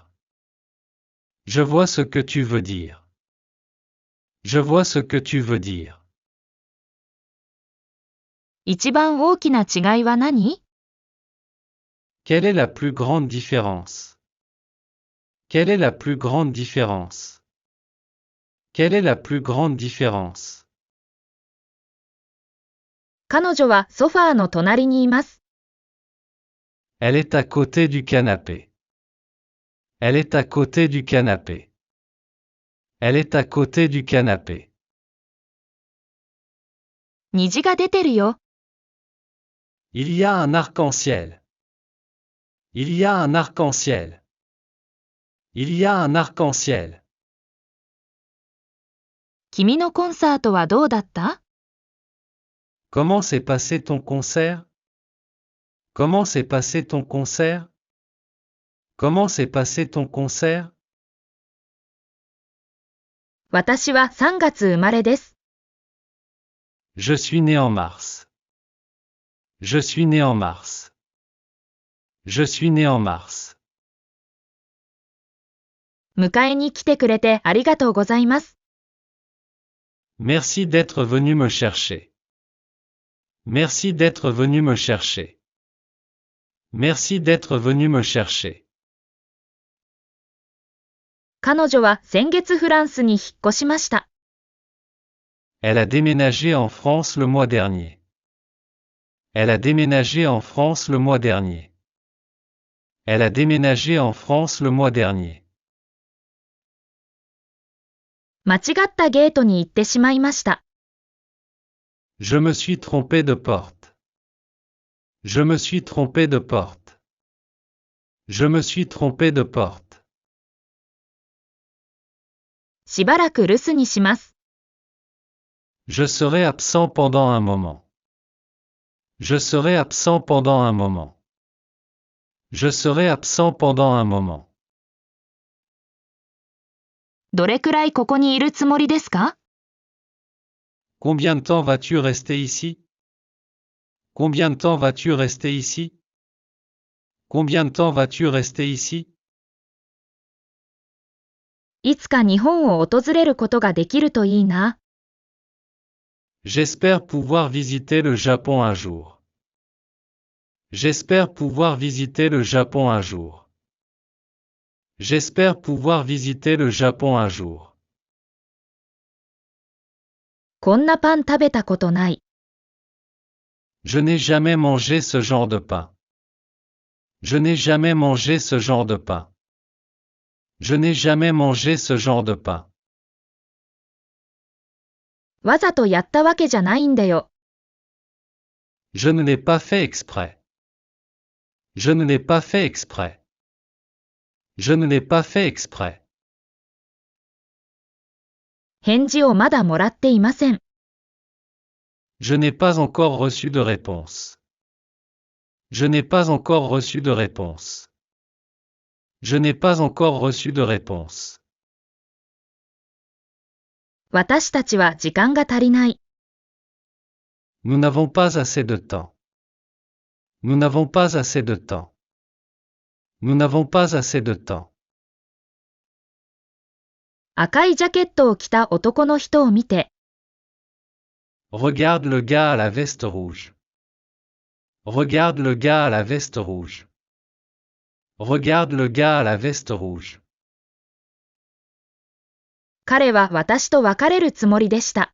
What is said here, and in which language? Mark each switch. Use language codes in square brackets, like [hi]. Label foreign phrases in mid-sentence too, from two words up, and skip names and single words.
[fr] Je vois ce que tu veux dire. Je vois ce que tu veux dire. [ja] 一番大きな違いは何？ [fr] Quelle est la plus grande différence? Quelle est la plus grande différence? Quelle est la plus grande différence? [ja] 彼女はソファーの隣にいます。 [fr] Elle est à côté du canapé. Elle est à côté du canapé. Elle est à côté du canapé. [ja] 虹が出てるよ。 [fr] Il y a un arc-en-ciel. Il y a un arc-en-ciel. Il y a un arc-en-ciel. [ja] 君のコンサートはどうだった？ [fr] Comment s'est passé ton concert? Comment s'est passé ton concert? Comment s'est passé ton concert? [ja] 私は3月生まれです。 [fr] Je suis né en mars. Je suis né en mars. Je suis né en mars. [ja] 迎えに来てくれてありがとうございます。 [fr] Merci d'être venu me chercher. Merci d'être venu me chercher. Merci d'être venu me chercher. [ja] 彼女は先月フランスに引っ越しました。 [fr] Elle a déménagé en France le mois dernier. Elle a déménagé en France le mois dernier. Elle a déménagé en France le mois dernier. [ja] 間違ったゲートに行ってしまいました。 [fr] Je me suis trompé de porte. Je me suis trompé de porte. Je me suis trompé de porte. [ja] しばらく留守にします。 [fr] Je serai absent pendant un moment. Je serai absent pendant un moment. Je serai absent pendant un moment. [ja] どれくらいここにいるつもりですか？ [fr] Combien de temps vas-tu rester ici? Combien de temps vas-tu rester ici? Combien de temps vas-tu rester ici? [ja] いつか日本を訪れることができるといいな。 [fr] J'espère pouvoir visiter le Japon un jour. J'espère pouvoir visiter le Japon un jour. J'espère pouvoir visiter le Japon un jour. [ja] こんなパン食べたことない。 [fr] Je n'ai jamais mangé ce genre de pain. Je n'ai jamais mangé ce genre de pain. Je n'ai jamais mangé ce genre de pain. [ja] わざとやったわけじゃないんだよ。 [fr] Je ne l'ai pas fait exprès. Je ne l'ai pas fait exprès. Je ne l'ai pas fait exprès. [ja] 返事をまだもらっていません。 [fr] Je n'ai pas encore reçu de réponse. Je n'ai pas encore reçu de réponse. Je n'ai pas encore reçu de réponse. [ja] 私たちは時間が足りない。 [fr] Nous n'avons pas assez de temps. Nous n'avons pas assez de temps. Nous n'avons pas assez de temps. [ja] 赤いジャケットを着た男の人を見て、 [fr] Regarde le gars à la veste rouge. Regarde le gars à la veste rouge. Regarde le gars à la veste rouge. [ja] 彼は私と別れるつもりでした。